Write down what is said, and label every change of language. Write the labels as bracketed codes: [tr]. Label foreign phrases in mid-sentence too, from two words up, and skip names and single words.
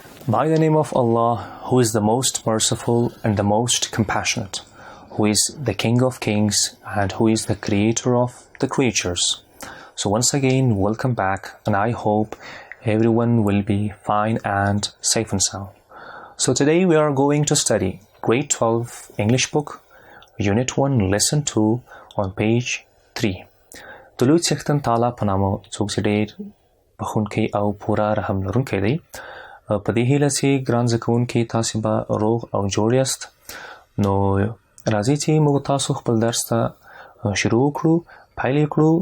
[en] By the name of Allah, who is the most merciful and the most compassionate, who is the King of Kings and who is the Creator of the creatures. So once again, welcome back, and I hope everyone will be fine and safe and sound. So today we are going to study Grade 12 English book, Unit 1, Lesson 2 on page 3. [ps] د لوی څښتن تعالی په نامه څوک چې ډېر بخښونکی او پوره رحم لرونکی دی. په دې هیله چې ګران زده کوونکي تاسې به روغ او جوړ یاست. نو راځئ چې موږ تاسو خپل درس ته شروع کړو، پیل یې کړو.